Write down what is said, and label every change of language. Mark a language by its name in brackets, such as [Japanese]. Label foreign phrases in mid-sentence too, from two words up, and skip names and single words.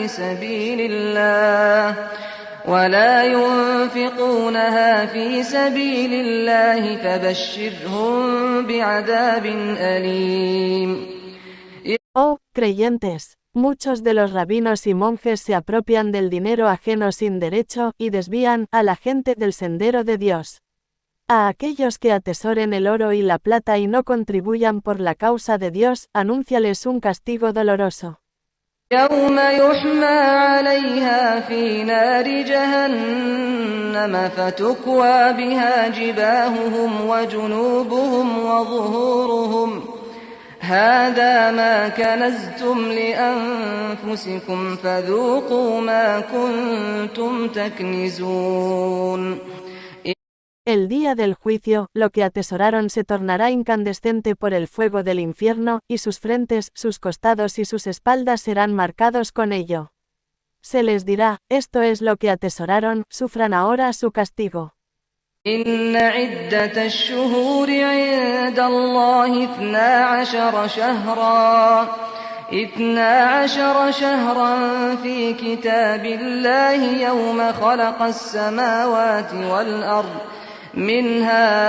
[Arabic] في سبيل الله فبشرهم بعذاب أليم. [Spanish] Oh, creyentes, muchos de los rabinos y monjes se apropian del dinero ajeno sin derecho y desvían a la gente del sendero de Dios. A aquellos que atesoren el oro y la plata y no contribuyan por la causa de Dios, anúnciales un castigo doloroso. [Arabic] يوم يحمى عليها في نار جهنم فتكوى بها جباههم وجنوبهم وظهورهم هذا ما كنزتم لأنفسكم فذوقوا ما كنتم تكنزون. [Spanish] El día del juicio, lo que atesoraron se tornará incandescente por el fuego del infierno, y sus frentes, sus costados y sus espaldas serán marcados con ello. Se les dirá, esto es lo que atesoraron, sufran ahora su castigo. [Arabic] إن عدة الشهور عند الله 12 شهرا في كتاب الله يوم خلق السماوات والأرض منها